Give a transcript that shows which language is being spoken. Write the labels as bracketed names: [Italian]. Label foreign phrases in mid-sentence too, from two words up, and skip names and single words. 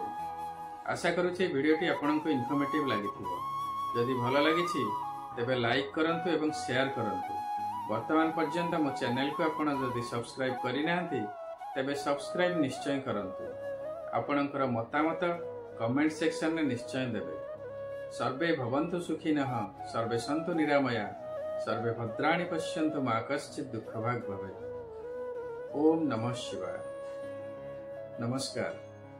[Odia] ଆଶା କରୁଛି ଭିଡିଓଟି ଆପଣଙ୍କୁ ଇନଫର୍ମେଟିଭ ଲାଗିଥିବ। ଯଦି ଭଲ ଲାଗିଛି ତେବେ ଲାଇକ କରନ୍ତୁ ଏବଂ ଶେୟାର କରନ୍ତୁ। ବର୍ତ୍ତମାନ ପର୍ଯ୍ୟନ୍ତ ମୋ ଚ୍ୟାନେଲ କୁ ଆପଣ ଯଦି ସବସ୍କ୍ରାଇବ କରି ନାହାନ୍ତି ତେବେ ସବସ୍କ୍ରାଇବ ନିଶ୍ଚୟ କରନ୍ତୁ। ଆପଣଙ୍କର ମତାମତ [English] comment section [Odia] ମେଁ ନିଶ୍ଚୟ ଦେବେ। [Sanskrit] सर्वे भवन्तु सुखिनः, सर्वे सन्तु निरामया, सर्वे भद्राणि पश्यन्तु मा कश्चित् दुःखभाग् भवेत्। ओम नमः शिवाय। नमस्कार।